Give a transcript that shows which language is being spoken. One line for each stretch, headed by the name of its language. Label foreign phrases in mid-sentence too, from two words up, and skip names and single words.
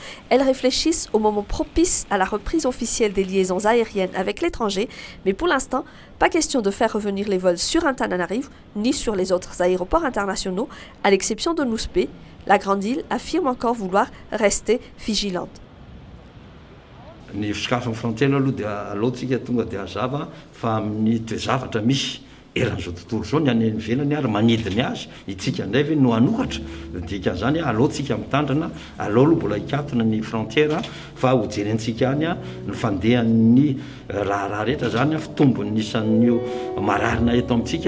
French: Elles réfléchissent au moment propice à la reprise officielle des liaisons aériennes avec l'étranger. Mais pour l'instant, pas question de faire revenir les vols sur Antananarivo ni sur les autres aéroports internationaux, à l'exception de Nouspe. La Grande Île affirme encore vouloir rester vigilante.
Malagasy: Ny fisikafo frontiera aloha dia alohantsika tonga dia hazava fa amin'ny toezavatra misy eran'izao tontolo zao ny any ivelany ary manidiny azy itsika indray ve no anohatra dikan'izany alohantsika mitandrina aleo aloha mbola hikatona ny frontiera fa ho jerentsika any ny fandehan'ny raha rehetra zany fitombony isan'io mararina eto amintsika